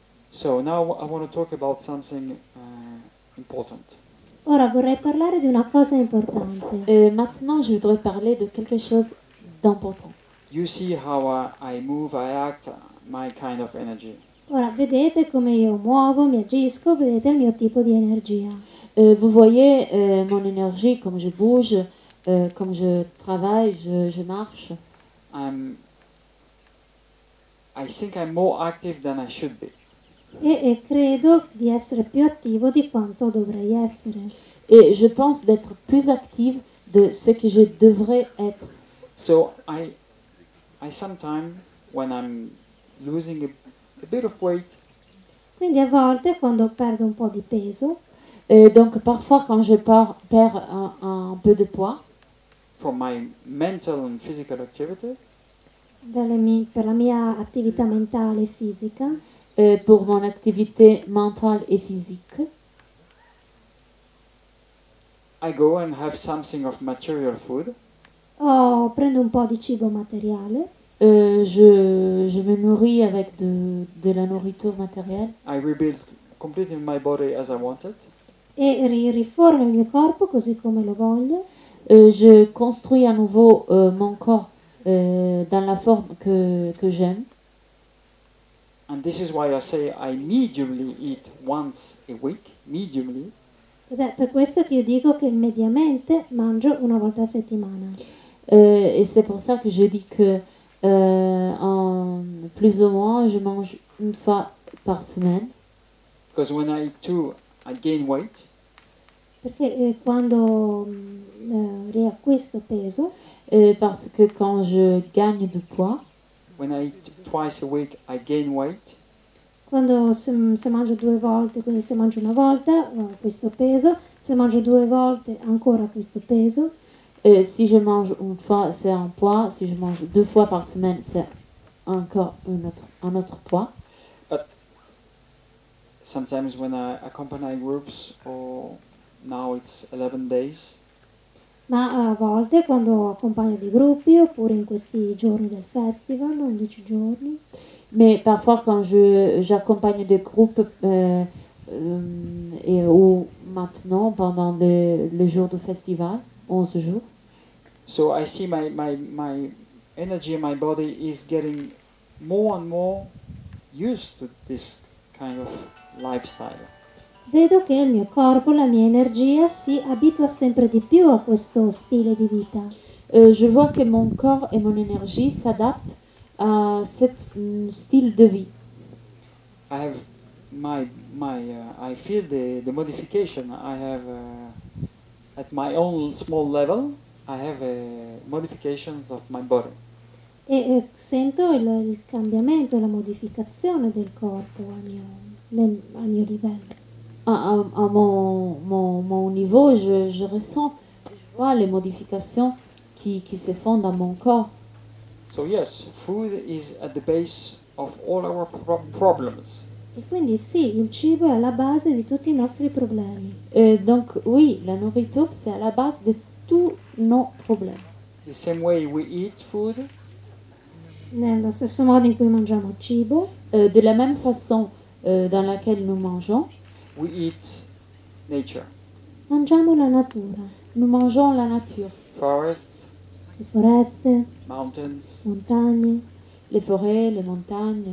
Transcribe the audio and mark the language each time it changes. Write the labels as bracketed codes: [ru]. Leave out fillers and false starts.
[en] So now I want to talk about something important. [it] Ora vorrei parlare di una cosa importante. [fr] Maintenant, je voudrais parler de quelque chose d'important. [en] You see how I move, I act, my kind of energy. [it] Ora vedete come io muovo, mi agisco, vedete il mio tipo di energia. [fr] Vous voyez mon énergie, comme je bouge, comme je travaille, je marche. [en] I think I'm more active than I should be. [it] E credo di essere più attivo di quanto dovrei essere. [fr] Et je pense d'être plus active de ce que je devrais être. [en] So I sometimes, when I'm losing a bit of weight, [it] Quindi a volte quando perdo un po' di peso, [fr] donc parfois quand je perds un peu de poids, [en] from my mental and physical activity, [it] per la mia attività mentale e fisica, [fr] pour mon activité mentale et physique, [en] I go and have something of material food, [it] prendo un po' di cibo materiale, [fr] je me nourris avec de la nourriture matérielle. [en] I rebuild completely my body as I want it, [it] e riformo il mio corpo così come lo voglio, [fr] je construis à nouveau mon corps dans la forme que j'aime. [en] and this is why I say I mediumly eat once a week, mediumly, [it] ed è per questo che io dico che mediamente mangio una volta a settimana. [fr] Et c'est pour ça que je dis que Plus ou moins, je mange une fois par semaine. [en] Because when I eat two, I gain weight. [it] Perché quando riacquisto peso, [fr] Parce que quand je gagne du poids, [en] When I eat twice a week, I gain weight. [it] quando se mangio 2 volte, quindi se mangio una volta questo peso, se mangio 2 volte ancora questo peso, [fr] si je mange une fois, c'est un poids. Si je mange 2 fois par semaine, c'est encore un autre poids. [en] But sometimes when I accompany groups, or now it's 11 days, [it] ma a volte quando accompagno dei gruppi oppure in questi giorni del festival, 11 giorni, [fr] Mais parfois, quand j'accompagne des groupes, ou maintenant, pendant le jour du festival, 11 jours, [en] so I see my energy in my body is getting more and more used to this kind of lifestyle. [it] vedo che il mio corpo, la mia energia si abitua sempre di più a questo stile di vita. [fr] je vois que mon corps et mon énergie s'adaptent à ce style de vie. [en] I have I feel the modification. I have at my own small level. I have modifications of my body. [it] E sento il cambiamento, la modificazione del corpo a mio livello. [fr] À mon niveau, je ressens, je vois les modifications qui se font dans mon corps. [en] So yes, food is at the base of all our problems. [it] E quindi sì, il cibo è alla base di tutti i nostri problemi. [fr] Donc oui, la nourriture, c'est à la base de tous nos problèmes. [en] The same way we eat food, [it] Nello stesso modo in cui mangiamo cibo, [fr] De la même façon dans laquelle nous mangeons, [en] we eat nature, [it] mangiamo la natura, [fr] nous mangeons la nature, [en] forests, [it] le foreste, [en] mountains, [it] montagne, [fr] les forêts, les montagnes,